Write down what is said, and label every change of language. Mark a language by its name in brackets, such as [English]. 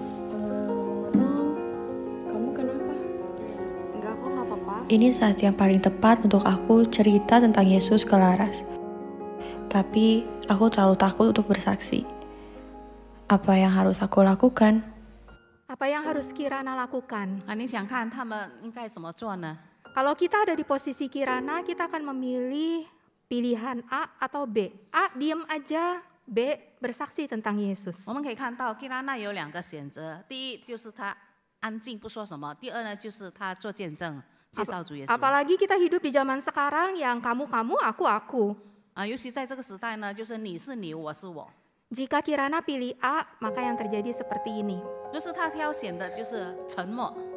[Indonesian] Ngomong, kamu kenapa? Enggak, kok nggak apa-apa. Ini saat yang paling tepat untuk aku cerita tentang Yesus ke Laras. Tapi aku terlalu takut untuk bersaksi. Apa yang harus aku lakukan? Apa yang harus Kirana lakukan? [Chinese] 啊，你想看他们应该怎么做呢？ [Indonesian] Kalau kita ada di posisi Kirana, kita akan memilih pilihan A atau B. A, diam aja. B, bersaksi tentang Yesus. [Chinese] 我们可以看到 Kirana 有两个选择，第一就是他安静不说什么，第二呢就是他做见证，介绍主耶稣。 [Indonesian] Apalagi kita hidup di zaman sekarang yang kamu-kamu, aku-aku. [Chinese] 啊，尤其在这个时代呢，就是你是你，我是我， [Indonesian] Jika Kirana pilih A, maka yang terjadi seperti ini. [Chinese] 就是他挑选的就是沉默。